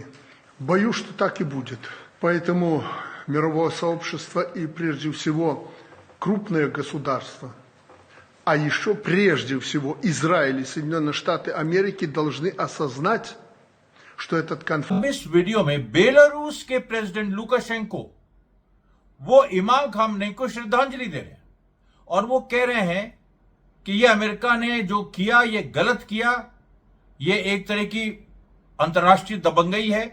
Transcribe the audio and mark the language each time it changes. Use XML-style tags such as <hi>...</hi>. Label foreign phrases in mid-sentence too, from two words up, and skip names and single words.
<ru>Боюсь, что так и будет. Поэтому мировое сообщество и прежде всего крупные государства, а еще прежде всего Израиль и Соединенные Штаты Америки должны осознать, что этот конфликт...</ru> <hi>इस वीडियो में बेलारूस के प्रेसिडेंट लुकाशेंको वो इमाम खामेनी को श्रद्धांजलि दे रहे हैं और वो कह रहे हैं कि ये अमेरिका ने जो किया ये गलत किया, ये एक तरह की अंतर्राष्ट्रीय दबंगई है।</hi>